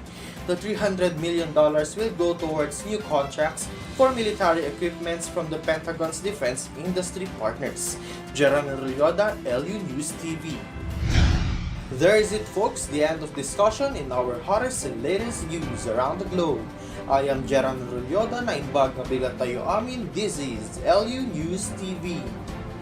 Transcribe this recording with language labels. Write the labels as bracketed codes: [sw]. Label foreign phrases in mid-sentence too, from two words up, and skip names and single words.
[en] The $300 million will go towards new contracts for military equipments from the Pentagon's defense industry partners. Jerahmeel Rulloda, ELYU News TV. There is it, folks, the end of discussion in our hottest and latest news around the globe. I am Jerahmeel Rulloda [ilo] na imbag na bigat tayo amin. [en] This is ELYU News TV.